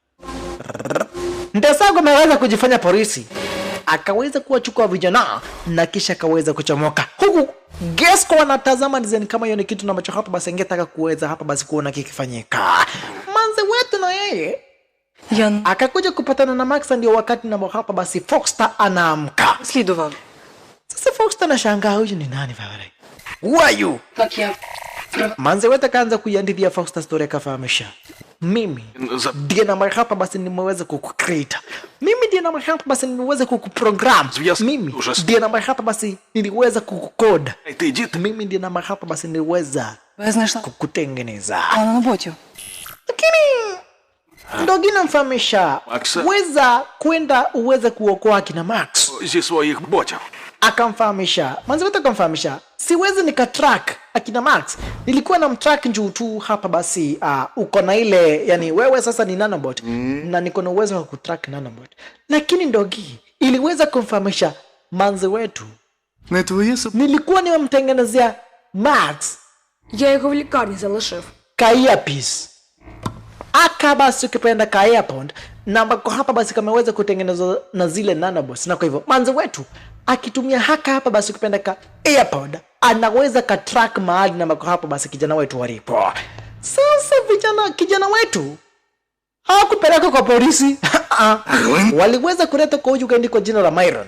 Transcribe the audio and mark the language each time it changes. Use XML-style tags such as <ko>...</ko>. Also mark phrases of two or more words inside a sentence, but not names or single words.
<sw>Desagu ameweza kujifanya polisi akaweza kuwachukua vijana na kisha akaweza kuchomoka huku Gesco anatazama design kama hiyo ni kitu na macho hapa basi angetaka kuweza hapa basi kuona kikifanyika. Manze wetu na yeye akakuja kupatana na Max, ndio wakati na hapa basi Foxstar anaamka.</sw> <uk>Слідував.</uk> <sw>Sasa Foxstar anashangaa huyu ni nani Valerie?</sw> <en>Who are you?</en> <sw>Manze wetu akaanza kuiandithia Foxstar story akafahamisha. Mimi ndiye na hapa basi nimeweza kukucreate. Mimi ndiye na hapa basi nimeweza kukuprogram. Mimi ndiye na hapa basi niliweza kukucode. Mimi ndiye na hapa basi niliweza kukutengeneza.</sw> <uk>На роботі.</uk> <sw>Lakini Dogi namfahamisha weza kwenda uweze kuokoa kina Max</sw> <uk>Зі своїх ботів.</uk> <sw>akamfahamisha. Manzi wetu akamfahamisha siwezi nikatrack akina Max, nilikuwa na mtrack njuu tu hapa basi uko na ile yani wewe sasa ni nanobot na niko na uwezo wa kutrack nanobot. Lakini Dogi iliweza kumfahamisha manzi wetu nilikuwa nimemtengenezea Max</sw> <uk>Я його в лікарні залишив.</uk> <sw>Kaia-piece aka basi ukipenda Kaia-pond na ambako hapa basi kameweza kutengenezwa na zile nanobots, na kwa hivyo manzi wetu akitumia haka hapa basi ukipenda Kaia-pond anaweza katrack mahali na ambako hapa basi kijana wetu walipo. Sasa kijana wetu hawakupeleka kwa polisi waliweza kuleta kwa huyu gaindi kwa jina la Myron.</sw>